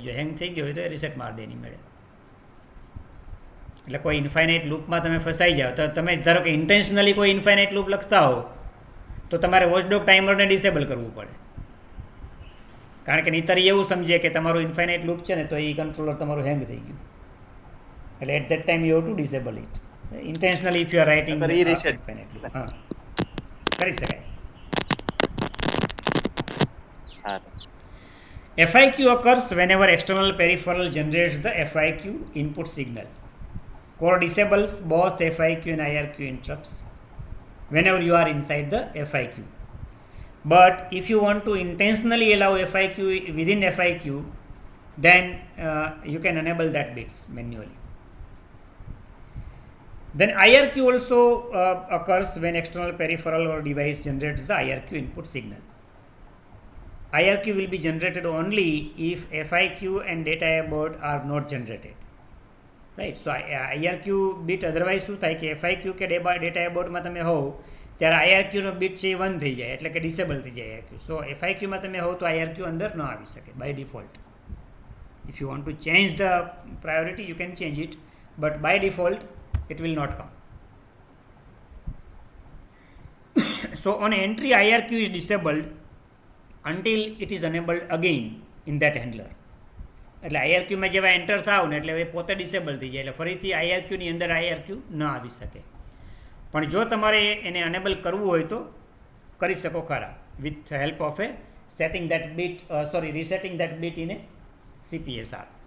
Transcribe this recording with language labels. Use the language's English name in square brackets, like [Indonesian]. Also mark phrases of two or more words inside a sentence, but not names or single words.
[Gujarati] જો હેંગ થઈ ગયો હોય તો એ રિસેટ માર દે નહીં મળે. એટલે કોઈ [English] infinite loop [Gujarati] તમે ફસાઈ જાઓ તો તમે ધારો કે ઇન્ટેન્શનલી કોઈ [English] infinite loop [Gujarati] લખતા હો તો તમારે [English] watchdog timer [Gujarati] ડિસેબલ કરવું પડે, કારણ કે નહીંતર એવું સમજે કે તમારું [English] infinite loop [Gujarati] છે ને તો એ કંટ્રોલર તમારું હેંગ થઈ ગયું. [English] એટલે at that time you have to disable it intentionally if you are writing infinite loop. [Gujarati] હા, કરી શકાય. [English] FIQ occurs whenever external peripheral generates the FIQ input signal. Core disables both FIQ and IRQ interrupts whenever you are inside the FIQ. But if you want to intentionally allow FIQ within FIQ, then you can enable that bits manually. Then IRQ also occurs when external peripheral or device generates the IRQ input signal. IRQ will be generated only if FIQ and data abort are not generated. [Gujarati] રાઈટ. સો IRQ બીટ અધરવાઇઝ શું થાય કે FIQ કે [English] data abort [Gujarati] તમે હોવ ત્યારે IRQનો બીટ છે એ 1 થઈ જાય, એટલે કે ડિસેબલ થઈ જાય IRQ. સો FIQમાં તમે હોવ તો IRQ અંદર ન આવી શકે [English] by default. If you want to change the priority you can change it, but by default it will not come. So on entry IRQ is disabled until it is enabled again in that handler. [Gujarati] એટલે IRQમાં જેવા એન્ટર થાવ ને એટલે એ પોતે ડિસેબલ થઈ જાય, એટલે ફરીથી IRQની અંદર IRQ ન આવી શકે. પણ જો તમારે એને અનેબલ કરવું હોય તો કરી શકો ખરા [English] with help of a setting that bit resetting that bit in a CPSR.